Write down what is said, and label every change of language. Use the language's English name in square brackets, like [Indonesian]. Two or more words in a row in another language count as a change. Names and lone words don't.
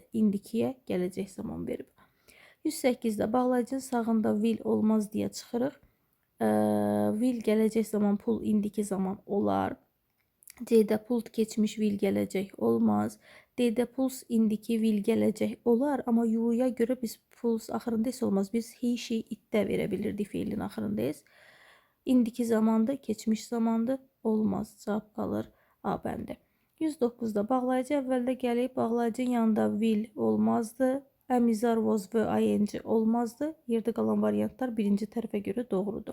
[Azerbaijani] İndikiyə gələcək zaman verib. 108-də bağlayıcının sağında will olmaz deyə çıxırıq. Will gələcək zaman, pull indiki zaman olar. C-də pulled keçmiş will gələcək olmaz. D-də pulls indiki will gələcək olar. Amma U-ya görə biz pulls axırında S olmaz. Biz [English] he, she, [Azerbaijani] it-də verə bilirdik feilin axırında S. İndiki zamandır, keçmiş zamandır, olmaz. Cavab qalır A bəndi. 109-da bağlayıcı əvvəldə gəlib, bağlayıcının yanında will olmazdı. Əmizar was və ing olmazdı. Yerdə qalan variantlar birinci tərəfə görə doğrudur.